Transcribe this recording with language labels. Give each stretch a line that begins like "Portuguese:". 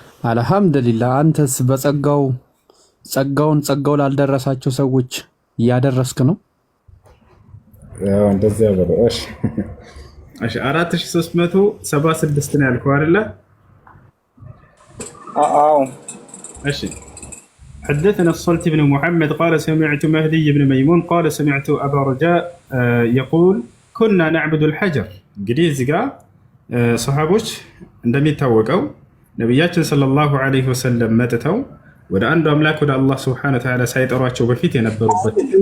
Amharic: አልሐምዱሊላህ። አንተስ በጸጋው ጸጋው ላልደረሳቸው ሰዎች እያደረስክ ነው? ያው እንደዚያ በለው። እሺ 4376 ነው ያልከው አይደለ? አዎ
Arabic: እሺ حدثنا الصلت بن محمد قال سمعت مهدي بن ميمون قال سمعت أبا رجاء يقول كنا نعبد الحجر.
Amharic: እንግዲህ እዚህ ጋር ሰሃቦች እንደሚታወቀው ነብያችን ሰለላሁ ዐለይሂ ወሰለም መጥተው ወደ አንዱ አምላክ ወደ አላህ Subhanahu Wa Ta'ala ሳይጠሯቸው በፊት የነበሩበት